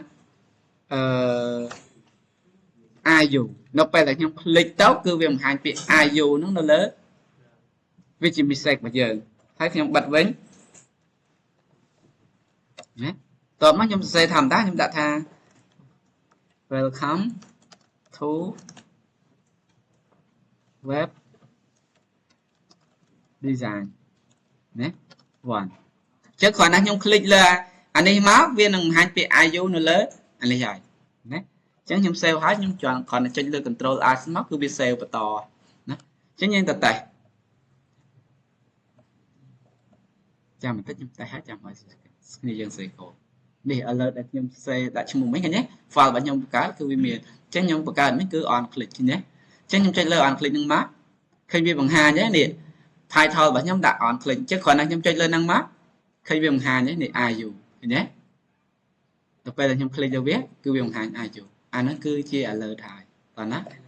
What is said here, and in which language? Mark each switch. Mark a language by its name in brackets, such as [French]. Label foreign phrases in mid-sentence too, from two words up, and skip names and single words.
[Khmer] IU នៅពេលដែលខ្ញុំคลิกទៅគឺវាបង្ហាញពាក្យ IU ហ្នឹងនៅលើវាជា mistake របស់យើងហើយខ្ញុំបិទវិញណាតបមកខ្ញុំសរសេរធម្មតាខ្ញុំដាក់ថា [English] welcome to web design [Khmer] ណា1ចឹងគ្រាន់តែខ្ញុំคลิกលើអានេះមកវានឹងបង្ហាញពាក្យ IU នៅលើអានេះហើយណាអញ្ចឹងខ្ញុំ save ហើយខ្ញុំគ្រាន់តែចុចលើ [English] control R [Khmer] មកគឺវា save បន្តណាអញ្ចឹងយើងទៅតេស្ត ចាំបន្តិចខ្ញុំតេស្តហើយចាំឲ្យគ្នាយើងសេកូដនេះ alert ដែលខ្ញុំសេដាក់ឈ្មោះមិញឃើញទេ file របស់ខ្ញុំបង្កើតគឺវាមានអញ្ចឹងខ្ញុំបង្កើតនេះគឺ [English] on click [Khmer] ឃើញទេអញ្ចឹងខ្ញុំចុចលើ [English] on click [Khmer] ហ្នឹងមកឃើញវាបង្ហាញទេនេះ title របស់ខ្ញុំដាក់ [English] on click [Khmer] អញ្ចឹងគ្រាន់តែខ្ញុំចុចលើហ្នឹងមកឃើញវាបង្ហាញទេនេះ IU ឃើញទេដល់ពេលដែលខ្ញុំ click លើវាគឺវាបង្ហាញ IU អាហ្នឹងគឺជា alert ហើយតោះណា